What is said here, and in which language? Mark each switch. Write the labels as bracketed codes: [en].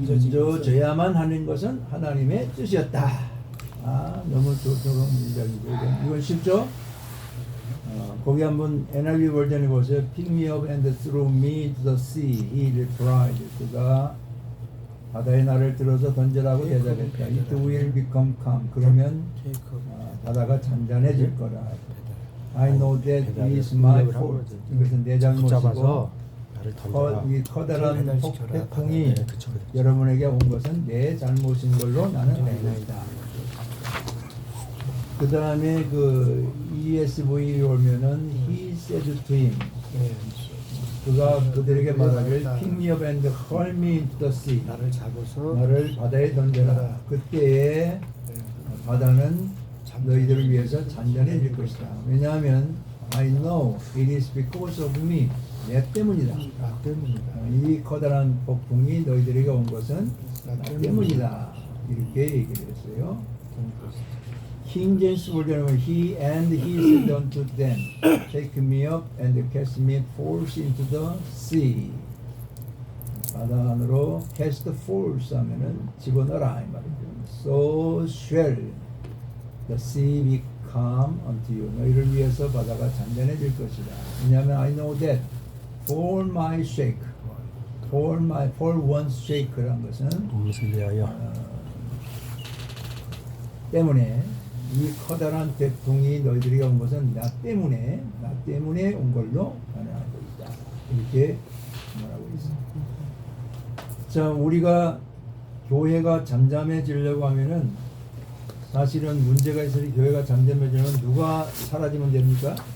[ko] 던져져야만 하는 것은 하나님의 뜻이었다. 아, 너무 좋은 문장이고 이건 쉽죠? 거기 한번 NIV 버전에 보세요. [en] Pick me up and throw me to the sea. He replied. [ko] 그가 바다에 나를 들어서 던져라고 대답했다. [en] It will become calm. [ko] 그러면 바다가 잔잔해질 거라. [en] I know that it is my fault. [ko] 이것은 내 잘못이고 붙잡아서 나를 던져라. 이 커다란 태풍이 네, 그쵸. 여러분에게 온 것은 내 잘못인 걸로 나는 알고 있다. 그 다음에 그 ESV에 오면은 [en] He said to him. [ko] 그가 그들에게 말하길 [en] Pick me up and hurl me into the sea. [ko] 나를 잡아서 나를 바다에 던져라. 그때에 바다는 너희들을 위해서 잔잔해질 것이다. 왜냐하면 [en] I know it is because of me. [ko] 내 때문이다. 나 때문이다 이 커다란 폭풍이 너희들에게 온 것은 나 때문이다. 이렇게 얘기를 했어요. 킹 제임스 버전은 [en] he and he said unto them, take me up and cast me forth into the sea. [ko] 바다 안으로 cast forth 하면은 집어넣어라 이 말이죠. [en] So shall the sea become unto you. [ko] 너희를 위해서 바다가 잔잔해질 것이다. 왜냐하면 [en] I know that for my sake, for one's sake란 것은 [ko] 무엇을 위하여 때문에 이 커다란 태풍이 너희들에게 온 것은 나 때문에 온 걸로 변화하고 있다. 이렇게 말하고 있습니다. 자, 우리가 교회가 잠잠해지려고 하면은 사실은 문제가 있으니 교회가 잠잠해지면 누가 사라지면 됩니까?